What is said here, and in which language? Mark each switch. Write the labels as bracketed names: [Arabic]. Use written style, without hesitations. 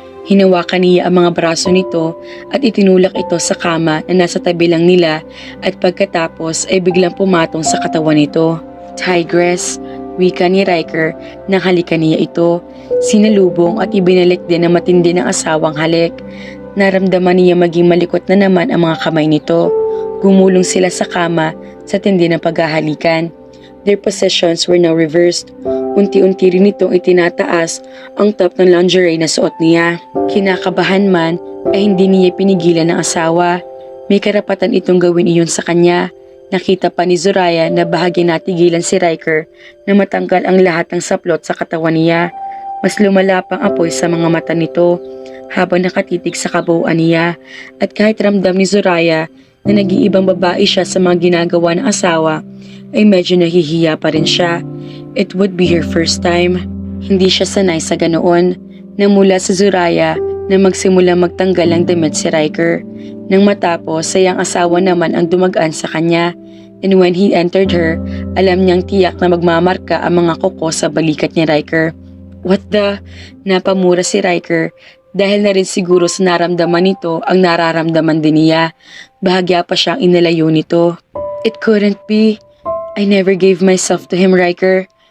[Filipino] Hinawakan niya ang mga braso nito at itinulak ito sa kama na nasa tabi lang nila at pagkatapos ay biglang pumatong sa katawan nito. "Tigress," wika ni Riker nang halikan niya ito. Sinalubong at ibinalik din ng matindi ng asawang halik. Naramdaman niya maging malikot na naman ang mga kamay nito. Gumulong sila sa kama sa tindi ng paghahalikan. [English] Their positions were now reversed. [Filipino] Unti-unti rin itong itinataas ang top ng lingerie na suot niya. Kinakabahan man ay hindi niya pinigilan ng asawa. May karapatan itong gawin iyon sa kanya. Nakita pa ni Zoraya na bahagi natigilan si Riker na matanggal ang lahat ng saplot sa katawan niya. Mas lumala pang apoy sa mga mata nito habang nakatitig sa kabuuan niya at kahit ramdam ni Zoraya na nag-iibang babae siya sa mga ginagawa ng asawa, ay medyo nahihiya pa rin siya. [English] It would be her first time. [Filipino] Hindi siya sanay sa ganoon. Nang mula sa Zoraya na magsimula magtanggal ang damit si Riker. Nang matapos, sayang asawa naman ang dumagaan sa kanya. [English] And when he entered her, [Filipino] alam niyang tiyak na magmamarka ang mga kuko sa balikat ni Riker. [English] What the? [Filipino] Napamura si Riker dahil na rin siguro sa naramdaman nito ang nararamdaman din niya. Bahagya pa siyang inalayo nito. [English] It couldn't be. I never gave myself to him, Riker.